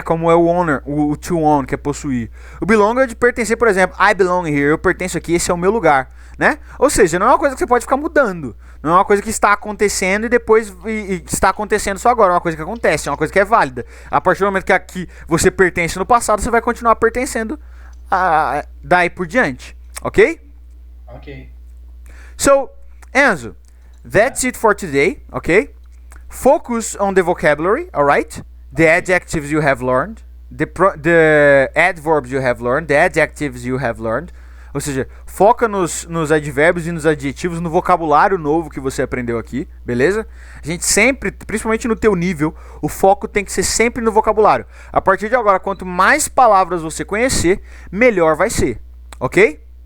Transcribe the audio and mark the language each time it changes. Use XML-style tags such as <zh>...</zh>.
<pt>Como é o owner, o to own, que é possuir. O belong é de pertencer, por exemplo,</pt> <en>I belong here,</en> <pt>eu pertenço aqui, esse é o meu lugar, né? Ou seja, não é uma coisa que você pode ficar mudando. Não é uma coisa que está acontecendo e depois está acontecendo só agora. É uma coisa que acontece, é uma coisa que é válida. A partir do momento que aqui você pertence no passado, você vai continuar pertencendo daí por diante, ok? Okay.</pt> <en>So, Enzo, that's it for today, okay? Focus on the vocabulary, alright? The adjectives you have learned, the adverbs you have learned, the adjectives you have learned.</en> <pt>Ou seja, foca nos advérbios e nos adjetivos, no vocabulário novo que você aprendeu aqui, beleza? A gente sempre, principalmente no teu nível, o foco tem que ser sempre no vocabulário. A partir de agora, quanto mais palavras você conhecer, melhor vai ser, ok?</pt>